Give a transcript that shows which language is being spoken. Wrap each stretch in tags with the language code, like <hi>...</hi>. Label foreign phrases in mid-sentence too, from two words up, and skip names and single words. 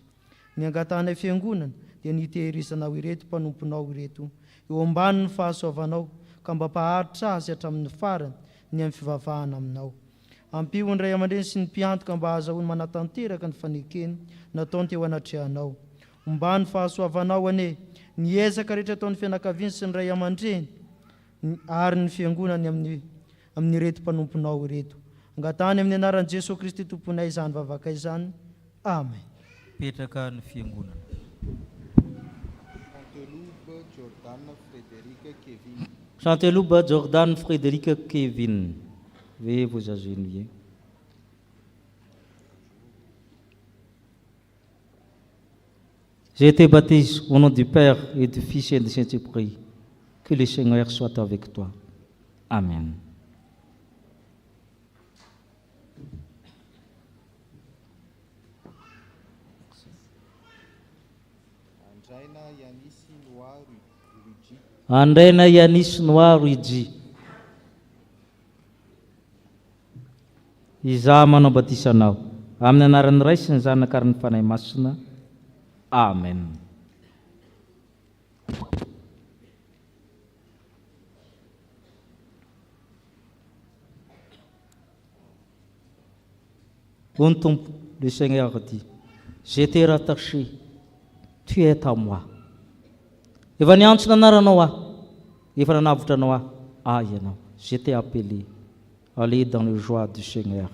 <mg>ny angatanay fiangonana dia nitehirizanao ireto mpanomponao ireto eo ambany ny fahasoavanao ka mba mpaharitra azy hatramin'ny farany ny amin'ny fivavahana aminao ampio ny ray aman-dreny sy ny mpiantoka mba ahazahoany manatanteraka ny fanekeny nataony teo anatrehanao ombany fahasoavanao ane ny ezaka rehetra ataon'ny fianakaviany sy ny ray aman-dreny ary ny fiangonany amin'ny reto mpanomponao ireto angatany amin'ny anaran'i Jesosy Kristy tomponay izany vavaka izany amen. Petraka ny fiangonana. Chantelouba Jordan Frédéric Kevin.</mg> <fr>Veuillez vous agenouiller. J'ai été baptisé au nom du Père et du Fils et du Saint-Esprit. Que le Seigneur soit avec toi. Amen. Andraina Yanis Noir Rudy.</fr> <mg>Izaho manao batisa anao amin'ny anaran'ny Ray sy ny Zanaka ary ny Fanahy Masina. Amen.</mg> <fr>Bon tompo, le Seigneur dit, je t'ai rattaché, tu es à moi.</fr> <mg>Efa niantsona anaranao aho, efa nanavotranao aho, ianao.</mg> <fr>Je t'ai appelé, allez dans le joie du Seigneur.</fr>